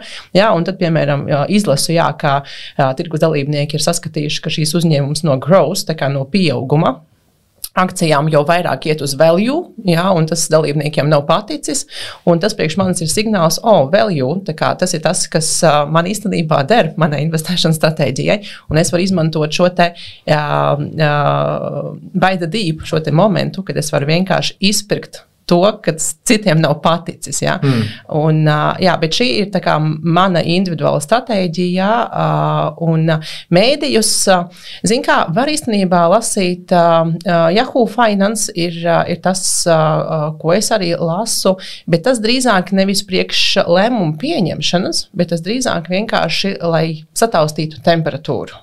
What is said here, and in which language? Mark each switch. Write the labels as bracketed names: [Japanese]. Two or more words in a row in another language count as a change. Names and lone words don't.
[Latvian] Jā, un tad, piemēram, izlasu, ka tirgus dalībnieki ir saskatījuši, ka šīs uzņēmums no growth, tā kā no pieauguma, akcijām jau vairāk iet uz value, un tas dalībniekiem nav paticis, un tas priekš manis ir signāls, value, tā kā tas ir tas, kas man īstenībā der manai investēšanas stratēģijai, un es varu izmantot šo te [English] by the deep, [Latvian] šo te momentu, kad es varu vienkārši izpirkt to, kas citiem nav paticis. Ja? Un, jā, bet šī ir tā kā mana individuāla stratēģija, un mēdījus, zin kā, var īstenībā lasīt, Yahoo Finance ir tas, ko es arī lasu, bet tas drīzāk nevis priekš lēmumu pieņemšanas, bet tas drīzāk vienkārši, lai sataustītu temperatūru.